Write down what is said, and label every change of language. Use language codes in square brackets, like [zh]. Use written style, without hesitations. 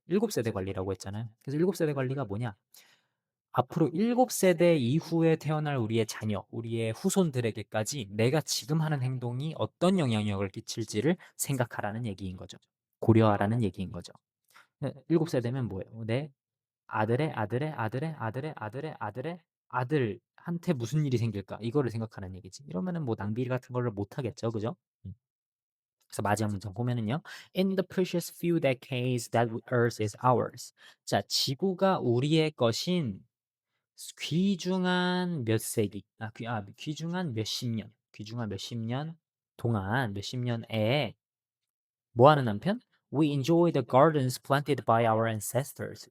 [ko] 7세대 관리라고 했잖아요. 그래서 7세대 관리가 뭐냐? 앞으로 7세대 이후에 태어날 우리의 자녀, 우리의 후손들에게까지 내가 지금 하는 행동이 어떤 영향력을 끼칠지를 생각하라는 얘기인 거죠. 고려하라는 얘기인 거죠. 7세대면 뭐예요? 내 아들의 아들의 아들의 아들의 아들의 아들의 아들한테 무슨 일이 생길까? 이거를 생각하는 얘기지. 이러면은 뭐 낭비 같은 거를 못 하겠죠. 그죠? 그래서 마지막 문장 보면은요. [en] In the precious few decades that Earth is ours. [ko] 자, 지구가 우리의 것인 귀중한 몇 세기, 귀중한 몇십 년 동안, 몇십 년에 뭐 하는 한편? [en] We enjoy the gardens planted by our ancestors.